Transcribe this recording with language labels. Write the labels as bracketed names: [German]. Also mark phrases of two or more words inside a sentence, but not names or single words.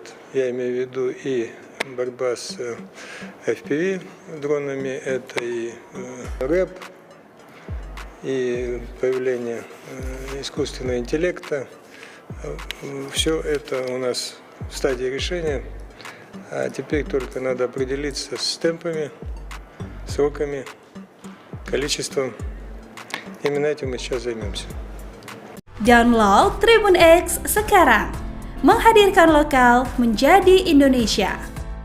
[Russian] Я имею в виду и борьба с FPV дронами, это и РЭП, и появление искусственного интеллекта. Все это у нас в стадии решения, а теперь только надо определиться с темпами, сроками, количеством. Именно этим мы сейчас займемся. [Indonesian] Download Tribun X sekarang, menghadirkan lokal menjadi Indonesia.